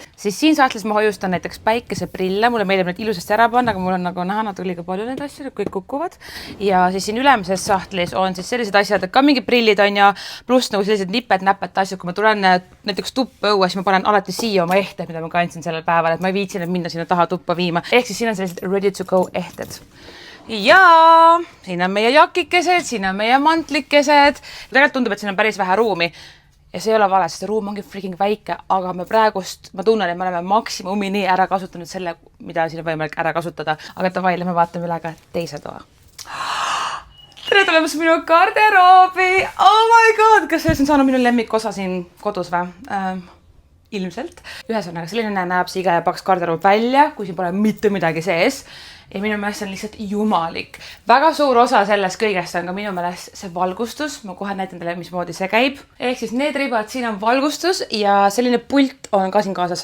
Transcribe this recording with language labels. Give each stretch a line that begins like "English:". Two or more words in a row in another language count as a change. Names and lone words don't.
Estonian: Siis siin sahtlis ma hoiustan näiteks päikeseprille. Mulle meeldib need ilusasti ära panna, aga mul on nagu näha natuke liiga palju need asjad, kõik kukuvad. Ja siis siin ülemises sahtlis on siis sellised asjad, et ka mingi prillid on ja pluss nagu sellised nipet-näpet asjad. Kui ma tulen näiteks tuppa õue, siis ma panen alati siia oma ehted, mida ma kandsin sellel päeval, et ma ei viitsin minna sinna taha tuppa viima. Ehk siis siin on sellised
English: ready to go
Estonian: ehted. Ja siin on meie jakikesed, siin on meie mantlikesed. Tegelikult tundub, et siin on päris vähe ruumi. Ja see ei ole vale, sest ruum ongi freaking väike, aga ma tunnen, et me oleme maksimumini ära kasutanud selle, mida siin on võimalik ära kasutada. Aga davai, lähme vaatame üle ka teise toa. Tere tulemast minu garderoobi!
English: Oh my god!
Estonian: Kas see on saanud minu lemmikosa siin kodus või? Ilmselt. Ühesõnaga, selline näeb see IKEA paks garderoob välja, kui siin pole mitte midagi sees. Ja minu meelest on lihtsalt jumalik. Väga suur osa sellest kõigest on ka minu meelest see valgustus. Ma kohe näitan teile, mismoodi see käib. Ehk siis need ribad siin on valgustus ja selline pult on ka siin kaasas.